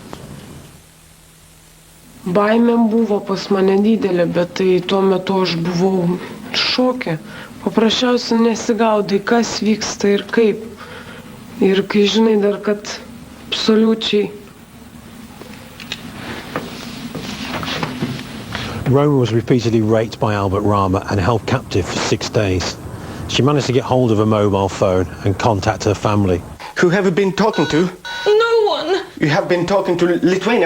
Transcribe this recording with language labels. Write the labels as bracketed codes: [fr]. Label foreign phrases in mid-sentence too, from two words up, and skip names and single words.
[lt] Baimė buvo pas mane didelė, bet tai tuo metu aš buvau šoke. Paprasčiausiai nesigaudai, kas vyksta ir kaip. Ir kai žinai dar, kad absoliučiai. [en] Roma was repeatedly raped by Albert Rama and held captive for 6 days. She managed to get hold of a mobile phone and contact her family. Who have you been talking to? No one. You have been talking to Lithuania.